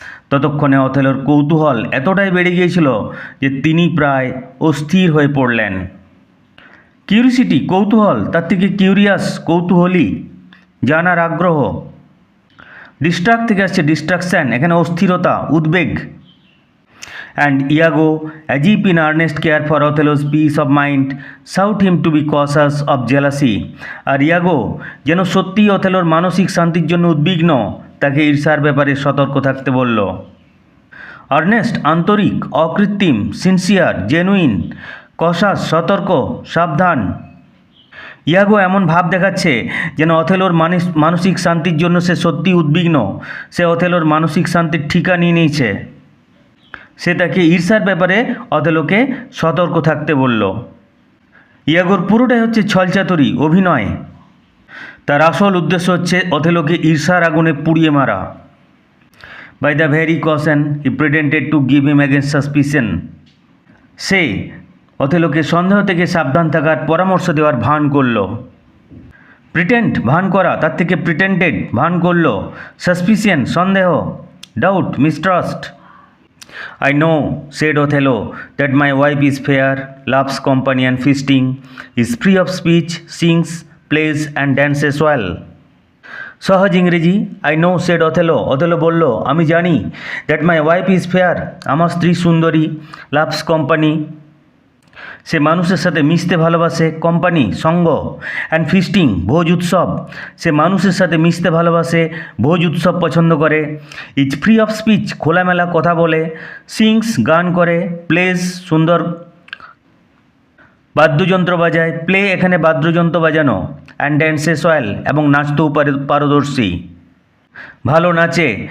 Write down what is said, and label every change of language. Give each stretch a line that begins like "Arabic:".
Bangla: ততক্ষণে অথেলোর কৌতূহল এতটাই বেড়ে গিয়েছিল যে তিনি প্রায় অস্থির হয়ে পড়লেন। কিউরিসিটি, কৌতূহল, তার থেকে কিউরিয়াস, কৌতূহলী, জানার আগ্রহ। ডিস্ট্রাক্ট থেকে আসছে ডিস্ট্রাকশন, এখানে অস্থিরতা, উদ্বেগ।
English: And Iago, as if in earnest care for Othello's peace of mind, sought him to be cautious of jealousy.
Bangla: আর ইয়াগো যেন সত্যিই অথেলোর মানসিক শান্তির জন্য উদ্বিগ্ন, তাকে ঈর্ষার ব্যাপারে সতর্ক থাকতে বলল। আর্নেস্ট, আন্তরিক, অকৃত্রিম, সিনসিয়ার, জেনুইন, কশাস, সতর্ক, সাবধান। ইয়াগো এমন ভাব দেখাচ্ছে যেন অথেলোর মানসিক শান্তির জন্য সে সত্যিই উদ্বিগ্ন, সে অথেলোর মানসিক শান্তির ঠিকা নিয়ে নিয়েছে। সে তাকে ঈর্ষার ব্যাপারে অথেলোকে সতর্ক থাকতে বলল। ইয়াগোর পুরোটাই হচ্ছে ছলচাতুরি, অভিনয়। তার আসল উদ্দেশ্য হচ্ছে অথেলোকে ঈর্ষার আগুনে পুড়িয়ে মারা।
English: By the very caution he pretended to give him against suspicion.
Bangla: সে অথেলোকে সন্দেহ থেকে সাবধান থাকার পরামর্শ দেওয়ার ভান করল। প্রিটেন্ড, ভান করা, তার থেকে প্রিটেন্ডেড, ভান করল। সাসপিশন, সন্দেহ, doubt, মিস্ট্রাস্ট।
English: I know, said Othello, that my wife is fair, loves company and feasting, is free of speech, sings, plays and dances well.
Bangla: সহজ ইংরেজি।
English: I know, said Othello,
Bangla: Othello বলল আমি জানি,
English: that my wife is fair,
Bangla: আমার স্ত্রী সুন্দরী,
English: loves company,
Bangla: সে মানুষের সাথে মিশতে ভালোবাসে, কোম্পানি, সঙ্গ,
English: and feasting,
Bangla: ভোজ উৎসব, সে মানুষের সাথে মিশতে ভালোবাসে, ভোজ উৎসব পছন্দ করে,
English: is free of speech,
Bangla: খোলামেলা কথা বলে, সিংস, গান করে, প্লেজ, সুন্দর বাদ্যযন্ত্র বাজায়, প্লে এখানে বাদ্যযন্ত্র বাজানো,
English: and dances well,
Bangla: এবং নাচতেও পারদর্শী, ভালো নাচে।